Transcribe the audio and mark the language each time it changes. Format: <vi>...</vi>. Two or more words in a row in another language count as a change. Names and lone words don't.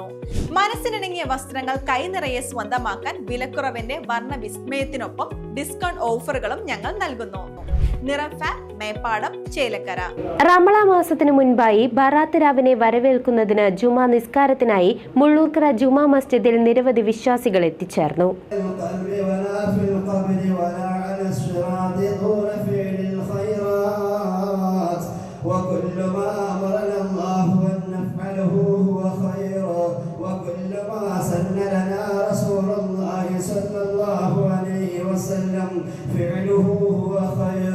<ml>മനസ്സിനിണങ്ങിയ വസ്ത്രങ്ങൾ കൈനിറയെ സ്വന്തമാക്കാൻ വിലക്കുറവിന്റെ വർണ്ണ വിസ്മയത്തിനൊപ്പം</ml> <en>discount offers</en> <ml>ഞങ്ങൾ നൽകുന്നു. നിറം ഫാബ്, മേപ്പാടം, ചേലക്കര. റമളാൻ മാസത്തിനു മുൻപായി ബറാത്ത് രാവിനെ വരവേൽക്കുന്നതിന് ജുമാ നിസ്കാരത്തിനായി മുള്ളൂർക്കര ജുമാ മസ്ജിദിൽ നിരവധി വിശ്വാസികൾ എത്തിച്ചേർന്നു.</ml> <ar>وكل ما أمرنا الله أن نفعله هو خير وكل ما سن لنا رسول الله صلى الله عليه وسلم فعله هو خير.</ar>